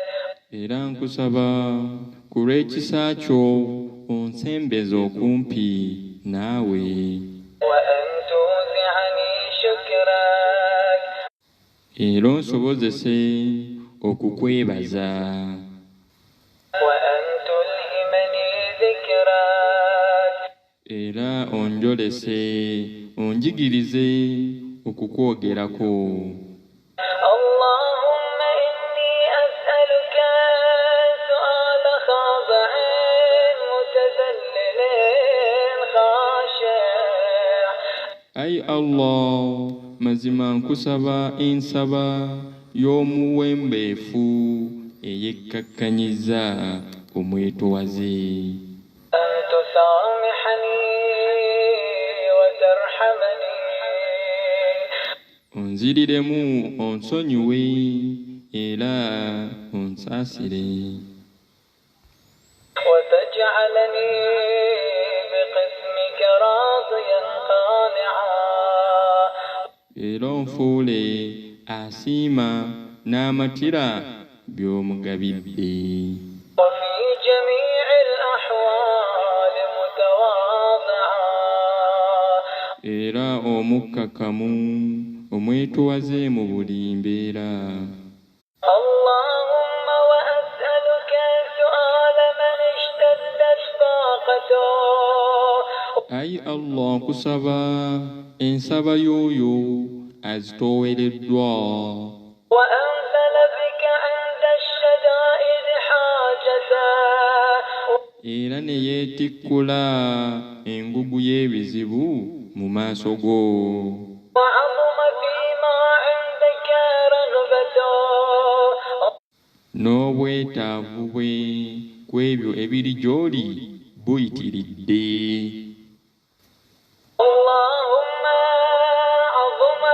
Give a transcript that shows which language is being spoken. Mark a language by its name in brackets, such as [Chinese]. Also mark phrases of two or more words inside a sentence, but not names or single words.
[Ganda] Era nkusaba ku lw'ekisa kyo onsembeze okumpi naawe. [Arabic] وأن توزعني شكرك. [Ganda] Era onsobozese okukwebaza. [Arabic] وأن تلهمني ذكرك. [Ganda] Era onjolese onjigirize okukwogerako. [Arabic] اللهم إني أسألك سؤال خاضع متذلل خاشع. [Ganda] Ai Allah, mazima nkusaba ensaba y'omuwembeefu eyekkakkanyiza omwetowaze. [Arabic] أن تسامحني وترحمني. [Ganda] Onziriremu onsonyiwe era onsaasire. [Arabic] وتجعلني بقسمك راضيا قانعا. [Ganda] Era onfuule asiima n'amatira by'omugabidde. [Arabic] وفي جميع الأحوال متواضعا. [Ganda] Era omukkakkamu omwetowaze mu buli mbeera. [Arabic] اللهم وأسألك سؤال من اشتدت طاقته. [Ganda] Ai Allah, nkusaba ensaba y'oyo azitoowereddwa. [Arabic] وأنزل بك عند الشدائد حاجته. [Ganda] Era ne yeetikkula engugu y'ebizibu mu maaso go. [Arabic] وعظم فيما عندك رغبته. [Ganda] N'obwetaavu bwe ku ebyo ebiri gy'oli buyitiridde. [Arabic] اللهم عظم